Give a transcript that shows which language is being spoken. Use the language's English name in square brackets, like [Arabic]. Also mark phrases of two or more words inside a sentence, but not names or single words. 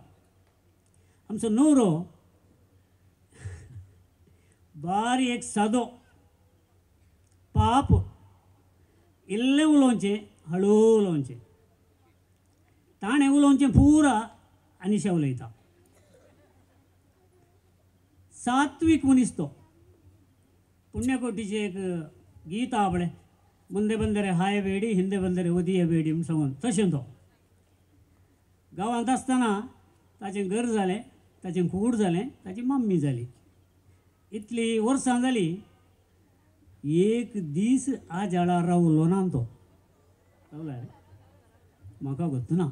[Konkani] आमचो न्हवरो बारीक सादो, पाप, इल्लें उलोवचें, हळू उलोवचें. ताणें उलोवचें पुरा आनिशा उलयता. सात्वीक मनीस तो. पुण्यकोटीचें एक गीत आहा पळय, [Kannada] ಮುಂದೆ ಬಂದರೆ ಹಾಯಬೇಡಿ ಹಿಂದೆ ಬಂದರೆ ಒದಿಯಬೇಡಿ [Konkani] म्हूण सांगून तशें तो. गांवांत आसतना ताचें घर जालें, ताचें कूड जालें, ताची मम्मी जाली. इतलीं वर्सां जालीं, एक दीस आजाळा रावलो ना तो. रावला रे म्हाका गोत्त ना.